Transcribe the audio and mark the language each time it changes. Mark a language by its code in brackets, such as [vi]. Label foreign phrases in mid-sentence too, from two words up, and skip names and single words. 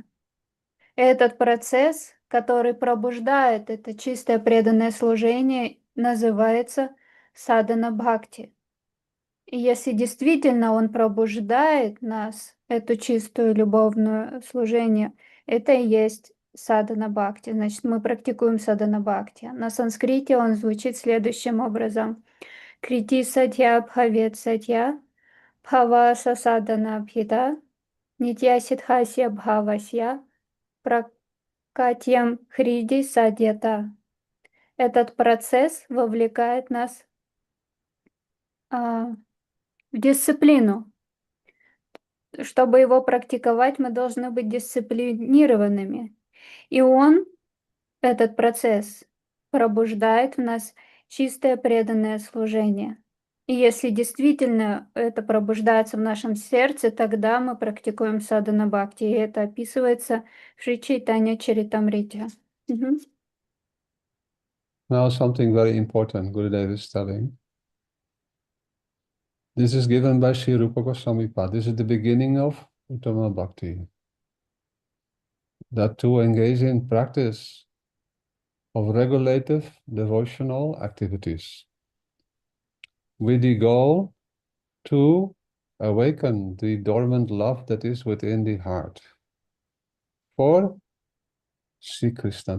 [ru] Этот процесс, который пробуждает это чистое преданное служение, называется садхана бхакти. И если действительно он пробуждает нас, эту чистую любовную служение, это и есть садхана бхакти. Значит, мы практикуем садхана бхакти. На санскрите он звучит следующим образом. [sa] कृति साध्या भवेत् साध्य, भावा सा साधना अभिधा, नित्य सिद्धस्य भावस्य, प्राकट्यं हृदि साध्यता. [ru] Этот процесс вовлекает нас в дисциплину. Чтобы его практиковать, мы должны быть дисциплинированными. И этот процесс, пробуждает в нас чистое преданное служение. И если действительно это пробуждается в нашем сердце, тогда мы практикуем садхана бхакти. И это описывается в Шри Чайтанья Чаритамрите. [en] Now something very important Gurudev is telling. This is given by Sri Rupa Goswami Pad. This is the beginning of Uttama Bhakti. That to engage in practice of regulative devotional activities with the goal to awaken the dormant love that is within the heart for Sri Krishna.